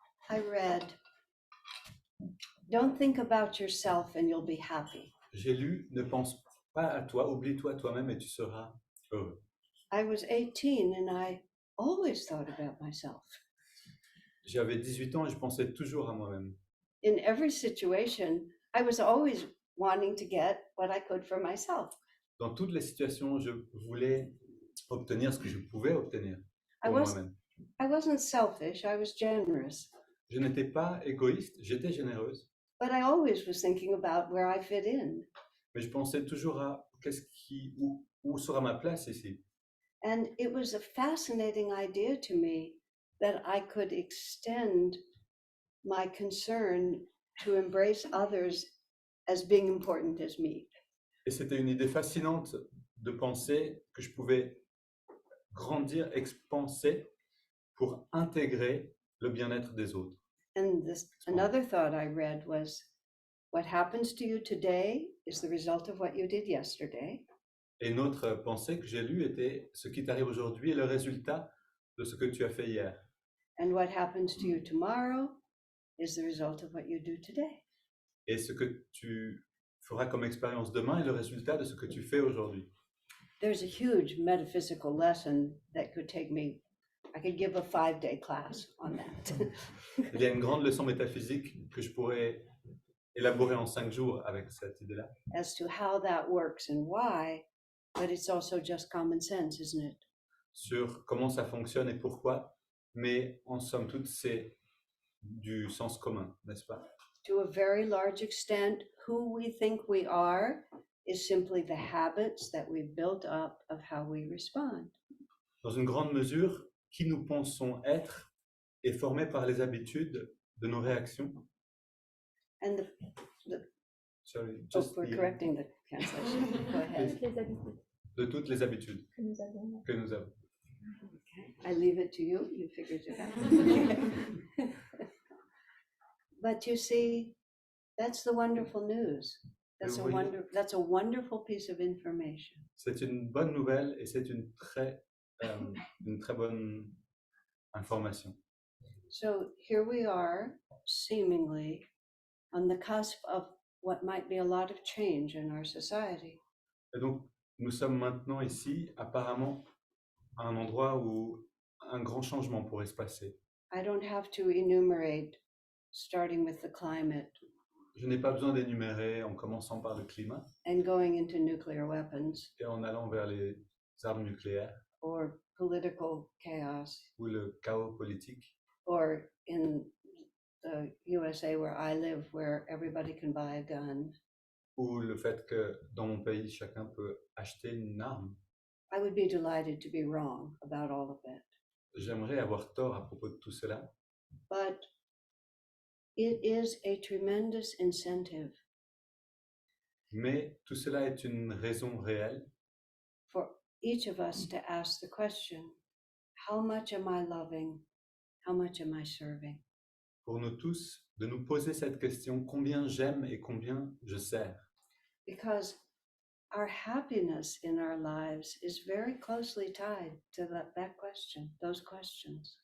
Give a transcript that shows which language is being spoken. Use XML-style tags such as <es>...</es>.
<en>I read, don't think about yourself and you'll be happy.</en> <fr>j'ai lu « Ne pense pas à toi, oublie-toi toi-même et tu seras heureux ».</fr> <en>I was 18 and I always thought about myself.</en> <fr>J'avais 18 ans et je pensais toujours à moi-même.</fr> <en>In every situation, I was always wanting to get what I could for myself.</en> <fr>Dans toutes les situations, je voulais obtenir ce que je pouvais obtenir</fr> <en>I</en> <fr>pour</fr> <en>was-</en> <fr>moi-même.</fr> <en>I wasn't selfish, I was generous.</en> <fr>Je n'étais pas égoïste, j'étais généreuse,</fr> <en>But I always was thinking about where I fit in.</en> <fr>mais je pensais toujours à où sera ma place ici.</fr> <en>And it was a fascinating idea to me that I could extend my concern to embrace others as being important as me.</en> <fr>Et c'était une idée fascinante de penser que je pouvais grandir, expanser pour intégrer le bien-être des autres.</fr> <en>And another thought I read was, what happens to you today is the result of what you did yesterday.</en> <fr>Et une autre pensée que j'ai lue était ce qui t'arrive aujourd'hui est le résultat de ce que tu as fait hier.</fr> <en>And what happens to you tomorrow is the result of what you do today.</en> <fr>Et ce que tu feras comme expérience demain est le résultat de ce que tu fais aujourd'hui.</fr> <en>There's a huge metaphysical lesson that could take me, I could give a 5-day class on that.</en> <fr>Il y a une grande leçon métaphysique que je pourrais élaborer en 5 jours avec cette idée-là,</fr> <en>As to how that works and why, but it's also just common sense, isn't it?</en> <fr>sur comment ça fonctionne et pourquoi, mais en somme toute, c'est du sens commun, n'est-ce pas?</fr> <en>To a very large extent, who we think we are is simply the habits that we've built up of how we respond.</en> <fr>Dans une grande mesure, qui nous pensons être est formé par les habitudes de nos réactions.</fr> <en>And Sorry, oh, just we're the- correcting the translation. Go ahead.</en> <fr>Toutes les habitudes de toutes les habitudes que nous avons. que nous avons.</fr> <en>I leave it to you. You figured it out. But you see, that's the wonderful news. That's a</en> <fr>voyez-</fr> <en>that's a wonderful piece of information.</en> <fr>C'est une bonne nouvelle et c'est une très bonne information.</fr> <en>So here we are, seemingly on the cusp of what might be a lot of change in our society.</en> <fr>Et donc, nous sommes maintenant ici, apparemment, à un endroit où un grand changement pourrait se passer.</fr> <en>I don't have to enumerate, starting with the climate</en> <fr>Je n'ai pas besoin d'énumérer en commençant par le climat</fr> <en>and going into nuclear weapons</en> <fr>et en allant vers les armes nucléaires</fr> <en>or political chaos</en> <fr>ou le chaos politique</fr> <en>or in the USA where I live, where everybody can buy a gun.</en> <fr>ou le fait que dans mon pays, chacun peut acheter une arme.</fr> <en>I would be delighted to be wrong about all of it.</en> <fr>J'aimerais avoir tort à propos de tout cela,</fr> <en>But it is a tremendous incentive</en> <fr>mais tout cela est une raison réelle</fr> <en>for each of us to ask the question, how much am I loving? How much am I serving?</en> <fr>pour nous tous de nous poser cette question, combien j'aime et combien je sers?</fr> <en>Because our happiness in our lives is very closely tied to that question, those questions.</en>